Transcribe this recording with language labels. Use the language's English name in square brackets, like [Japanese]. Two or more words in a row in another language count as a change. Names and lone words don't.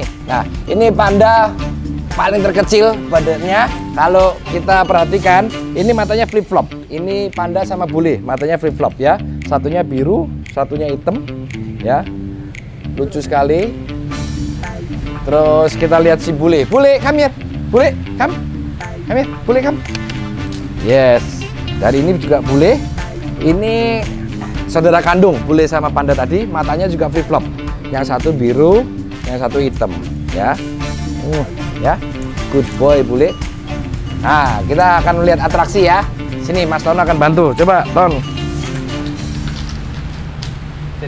[Indonesian] Nah, ini panda paling terkecil badannya. Kalau kita perhatikan, ini matanya [English] flip flop. [Indonesian] Ini panda sama bule, matanya [English] flip flop [Indonesian] ya. Satunya biru, satunya hitam ya. Lucu sekali. Terus kita lihat si bule. Bule, [English] come here. Bule, come. Come here. Bule, come. Yes. [Indonesian] Dari ini juga bule. Ini saudara kandung bule sama panda tadi, matanya juga [English] flip flop. [Indonesian] Yang satu biru, yang satu hitam ya. Ya, [English] good boy bule. [Indonesian] Nah, kita akan melihat atraksi ya. Sini Mas Tono akan bantu. Coba Ton. Sit.